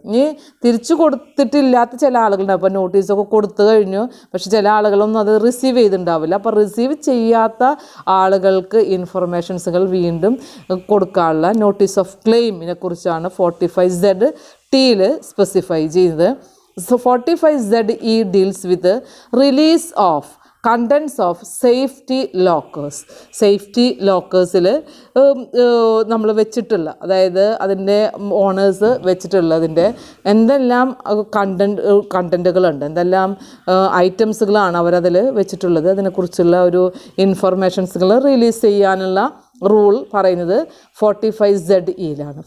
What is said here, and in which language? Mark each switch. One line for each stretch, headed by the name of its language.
Malayalam: ഇനി തിരിച്ചു കൊടുത്തിട്ടില്ലാത്ത ചില ആളുകളുണ്ടാവും. അപ്പോൾ നോട്ടീസൊക്കെ കൊടുത്തു കഴിഞ്ഞു, പക്ഷെ ചില ആളുകളൊന്നും അത് റിസീവ് ചെയ്തിട്ടുണ്ടാവില്ല. അപ്പോൾ റിസീവ് ചെയ്യാത്ത ആളുകൾക്ക് ഇൻഫർമേഷൻസുകൾ വീണ്ടും കൊടുക്കാനുള്ള നോട്ടീസ് ഓഫ് ക്ലെയിമിനെ കുറിച്ചാണ് 45ZT സ്പെസിഫൈ ചെയ്യുന്നത്.
English: So 45ZE deals with the release of contents of safety lockers.
Malayalam: Safety ലോക്കേഴ്സിൽ നമ്മൾ വെച്ചിട്ടുള്ള, അതായത് അതിൻ്റെ ഓണേഴ്സ് വെച്ചിട്ടുള്ള അതിൻ്റെ എന്തെല്ലാം കണ്ടൻറ്റുകളുണ്ട്, എന്തെല്ലാം ഐറ്റംസുകളാണ് അവരതിൽ വെച്ചിട്ടുള്ളത്, അതിനെക്കുറിച്ചുള്ള ഒരു ഇൻഫർമേഷൻസുകൾ റിലീസ് ചെയ്യാനുള്ള റൂൾ പറയുന്നത് 45ZEയിലാണ്.